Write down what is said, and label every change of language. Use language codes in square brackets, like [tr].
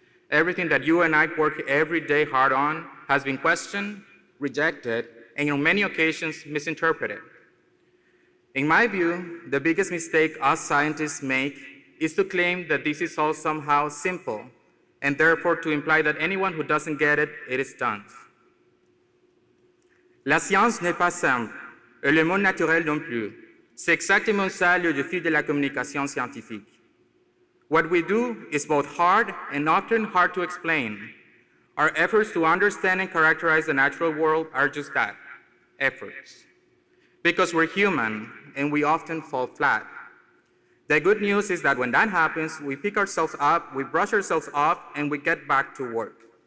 [en] Everything that you and I work every day hard on has been questioned, rejected, and on many occasions misinterpreted. In my view, the biggest mistake us scientists make is to claim that this is all somehow simple, and therefore to imply that anyone who doesn't get it, it is done. [fr] La science n'est pas simple, et le monde naturel non plus. C'est exactement ça le défi de la communication scientifique. [en] What we do is both hard and often hard to explain. Our efforts to understand and characterize the natural world are just that, efforts. Because we're human, and we often fall flat. The good news is that when that happens, we pick ourselves up, we brush ourselves off, and we get back to work.